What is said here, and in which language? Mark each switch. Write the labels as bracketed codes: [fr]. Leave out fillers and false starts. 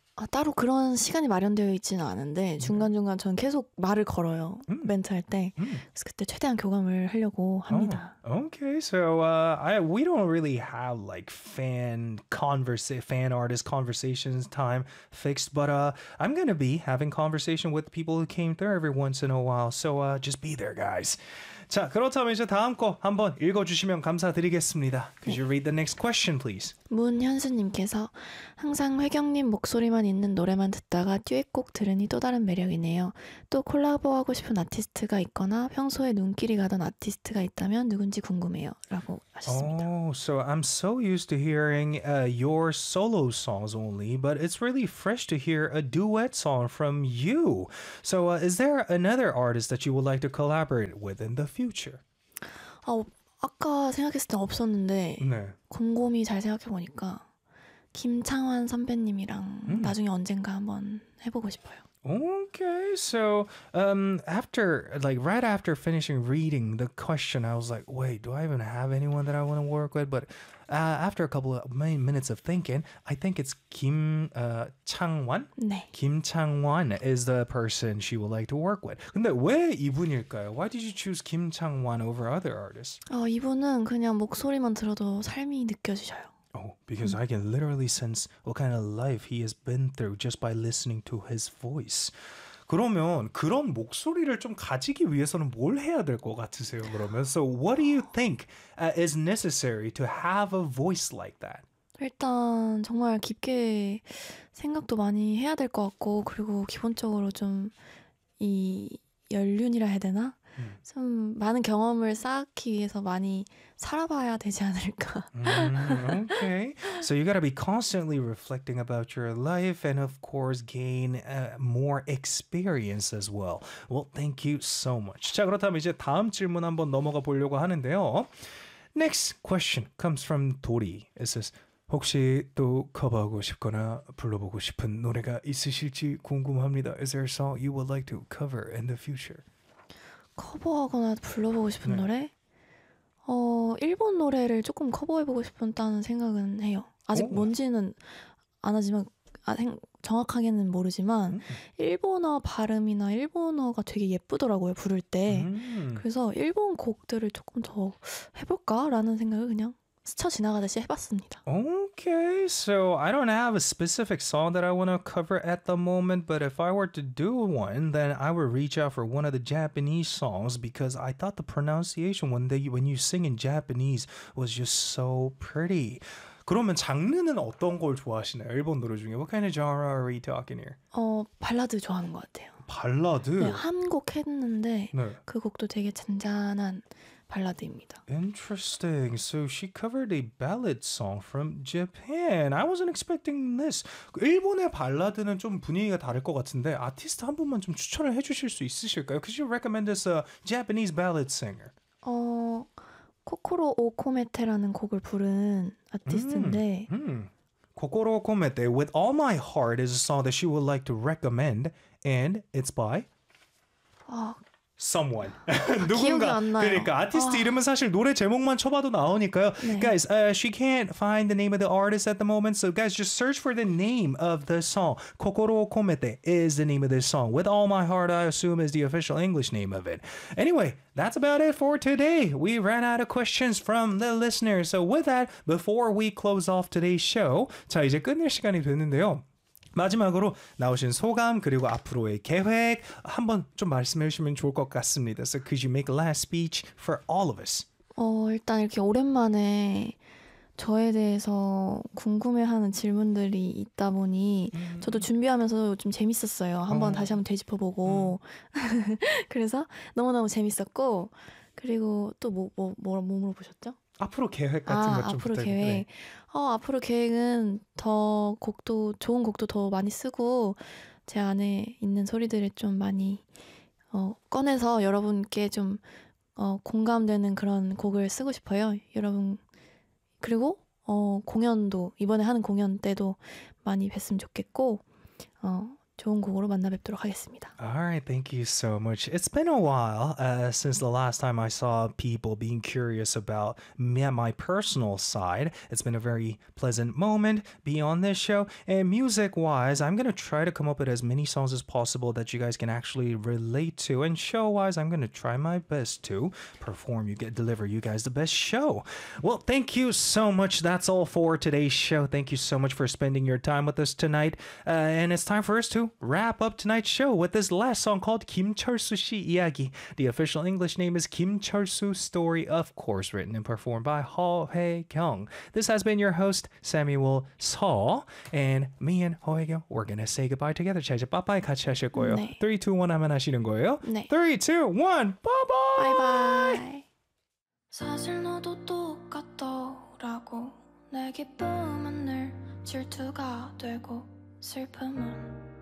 [ko] 따로 그런 시간이 마련되어 있지는 않은데 중간중간 전 계속 말을 걸어요. 멘트할 때. 그래서 그때 최대한 교감을 하려고 합니다. [en] Okay, so we don't really have like fan artist conversations time fixed, but I'm gonna be having conversation with people who came through every once in a while. So just be there, guys. [ko] 자, 그렇다면 이제 다음 거 한번 읽어주시면 감사드리겠습니다. [en] Could you read the next question, please? [ko] 문현수님께서 항상 회경님 목소리만 있는 노래만 듣다가 듀엣곡 들으니 또 다른 매력이네요. 또 콜라보하고 싶은 아티스트가 있거나 평소에 눈길이 가던 아티스트가 있다면 누군지 궁금해요. 라고 하셨습니다. [en] Oh, so I'm so used to hearing your solo songs only, but it's really fresh to hear a duet song from you. So is there another artist that you would like to collaborate with in the future? [ko] 아까 생각했을 때 없었는데 네. 곰곰이 잘 생각해보니까 김창완 선배님이랑 나중에 언젠가 한번 해보고 싶어요. [en] Okay, so after, like, right after finishing reading the question, I was like, wait, do I even have anyone that I want to work with? But after a couple of minutes of thinking, I think it's Kim Chang-won. [ko] 네. [en] Kim Chang-won is the person she would like to work with. [ko] 근데 왜 이분일까요? [en] Why did you choose Kim Chang-won over other artists? [ko] 이분은 그냥 목소리만 들어도 삶이 느껴지셔요. [en] Oh, because I can literally sense what kind of life he has been through just by listening to his voice. [ko] 그러면 그런 목소리를 좀 가지기 위해서는 뭘 해야 될 것 같으세요? 그러면 [en] so what do you think is necessary to have a voice like that? [ko] 일단 정말 깊게 생각도 많이 해야 될 것 같고 그리고 기본적으로 좀 이 연륜이라 해야 되나? 좀 많은 경험을 쌓기 위해서 많이 살아봐야 되지 않을까. [en] Okay. So you got to be constantly reflecting about your life and of course gain more experience as well. Well, thank you so much. [ko] 자, 그렇다면 이제 다음 질문 한번 넘어가 보려고 하는데요. [en] Next question comes from Dori. It says, [ko] 혹시 또 커버하고 싶거나 불러보고 싶은 노래가 있으실지 궁금합니다. [en] Is there a song you would like to cover in the future? [ko] 커버하거나 불러보고 싶은 네. 노래? 일본 노래를 조금 커버해보고 싶었다는 생각은 해요. 아직 뭔지는 안 하지만 정확하게는 모르지만 일본어 발음이나 일본어가 되게 예쁘더라고요, 부를 때. 그래서 일본 곡들을 조금 더 해볼까라는 생각을 그냥 스쳐 지나가듯이 해봤습니다. [en] Okay, so I don't have a specific song that I want to cover at the moment, but if I were to do one, then I would reach out for one of the Japanese songs because I thought the pronunciation when you sing in Japanese was just so pretty. [ko] 그러면 장르는 어떤 걸 좋아하시나요? 일본 노래 중에 [en] What kind of genre are we talking here? [ko] 발라드 좋아하는 것 같아요. 발라드? 네, 한 곡 했는데 네. 그 곡도 되게 잔잔한 발라드입니다. [en] Interesting. So she covered a ballad song from Japan. I wasn't expecting this. [ko] 일본의 발라드는 좀 분위기가 다를 것 같은데 아티스트 한 분만 좀 추천을 해주실 수 있으실까요? [en] Could you recommend this a Japanese ballad singer? [ko] 코코로 오코메테라는 곡을 부른 아티스트인데 [en] 코코로 오코메테 With All My Heart is a song that she would like to recommend and it's by someone [ko] 누군가 그러니까 아티스트 이름은 사실 노래 제목만 쳐봐도 나오니까요 네. [en] guys she can't find the name of the artist at the moment so guys just search for the name of the song Kokoro Komete is the name of this song with all my heart I assume is the official English name of it anyway that's about it for today we ran out of questions from the listeners so with that before we close off today's show [ko] 자 이제 끝낼 시간이 됐는데요 마지막으로 나오신 소감 그리고 앞으로의 계획 한번 좀 말씀해 주시면 좋을 것 같습니다. [en] So could you make a last speech for all of us? [ko] 일단 이렇게 오랜만에 저에 대해서 궁금해하는 질문들이 있다 보니 저도 준비하면서 좀 재밌었어요. 한번 다시 한번 되짚어보고 그래서 너무너무 재밌었고 그리고 또 뭐 물어보셨죠? 앞으로 계획 같은 것 좀 앞으로 계획. 네. 앞으로 계획은 더 곡도 좋은 곡도 더 많이 쓰고 제 안에 있는 소리들을 좀 많이 꺼내서 여러분께 좀 공감되는 그런 곡을 쓰고 싶어요. 여러분 그리고 공연도 이번에 하는 공연 때도 많이 뵀으면 좋겠고 좋은 곡으로 만나 뵙도록 하겠습니다. [en] Alright, thank you so much. It's been a while since the last time I saw people being curious about me and my personal side. It's been a very pleasant moment beyond this show. And music-wise, I'm going to try to come up with as many songs as possible that you guys can actually relate to. And show-wise, I'm going to try my best to perform, deliver you guys the best show. Well, thank you so much. That's all for today's show. Thank you so much for spending your time with us tonight. And it's time for us to wrap up tonight's show with this last song called 김철수씨 이야기. The official English name is 김철수 Story, of course, written and performed by Ho Hae-kyung. This has been your host, Samuel Seo. And me and Ho Hae-kyung, we're gonna say goodbye together. [ko] 자, 이제 빠빠이 같이 하실 거예요. 네. 3, 2, 1 하면 하시는 거예요? 네. [en] 3, 2, 1, bye-bye! Bye-bye! [ko] 사실 너도 똑같더라고 내 기쁨은 늘 질투가 되고 슬픔은